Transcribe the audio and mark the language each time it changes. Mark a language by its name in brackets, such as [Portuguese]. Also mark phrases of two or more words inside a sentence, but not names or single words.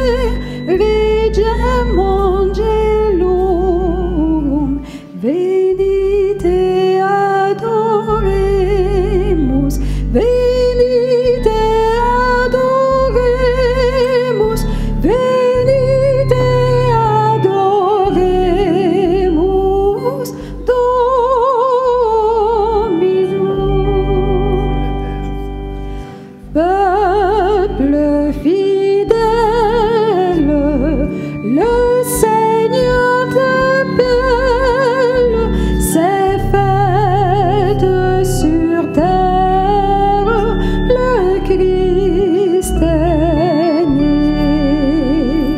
[Latin] regem angelum, venite adoremus, venite adoremus, venite adoremus, Dominum. [French] Peuple fidèle, le Seigneur t'appelle, c'est fête sur terre, le Christ est né.